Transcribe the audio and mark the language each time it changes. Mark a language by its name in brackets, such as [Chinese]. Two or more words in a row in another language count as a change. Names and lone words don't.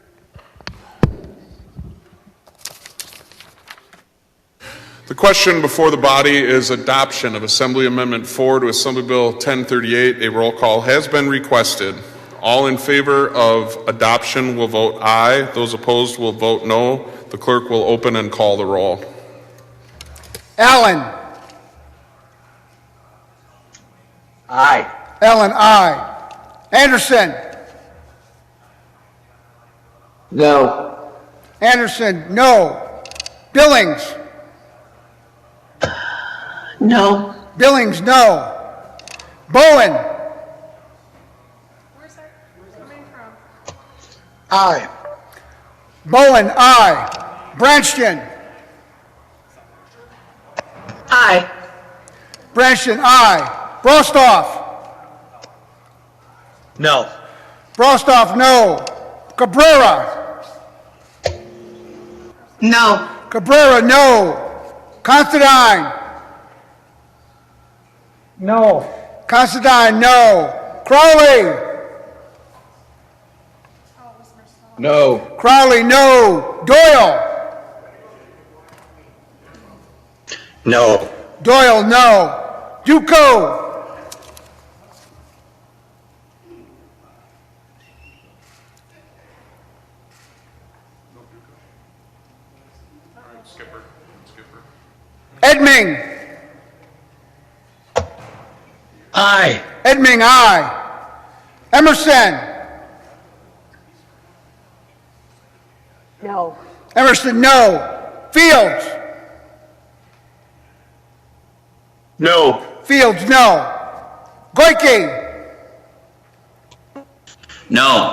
[English] The question before the body is adoption of Assembly Amendment 4 to Assembly Bill 1038. A roll call has been requested. All in favor of adoption will vote aye. Those opposed will vote no. The clerk will open and call the roll. Allen. Aye. Allen, aye. Anderson. No. Anderson, no. Billings. No. Billings, no. Bowen. Where's that coming from? Aye. Bowen, aye. Branston. Aye. Branston, aye. Brostoff. No. Brostoff, no. Cabrera. No. Cabrera, no. Considine. No. Considine, no. Crowley. No. Crowley, no. Doyle. No. Doyle, no. Duco. Edming. Aye. Edming, aye. Emerson. No. Emerson, no. Fields. No. Fields, no. Goyke. No.